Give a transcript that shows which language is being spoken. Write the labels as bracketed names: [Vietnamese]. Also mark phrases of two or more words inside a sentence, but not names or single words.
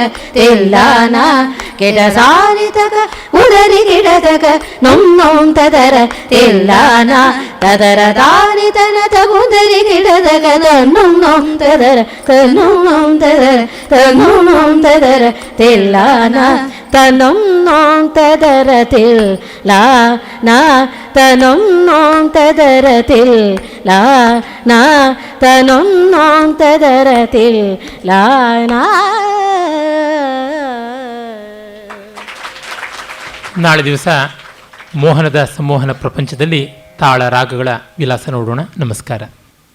[Kannada] తెల్లాన కిడ సారి తక ఉదరి కిడతక నొన్నోం తదర తెల్లాన తదర దారి తన తకొందరి కిడతక తన్నోం తదర తన్నోం తదర తన్నోం తదర తెల్లాన తనం నోం తదర తెల్లాన తనం నోం తదర తెల్లాన తనం నోం తదర తెల్లాన. ನಾಳೆ ದಿವಸ ಮೋಹನದ ಸಂಮೋಹನ ಪ್ರಪಂಚದಲ್ಲಿ ತಾಳ ರಾಗಗಳ ವಿಲಾಸ ನೋಡೋಣ. ನಮಸ್ಕಾರ.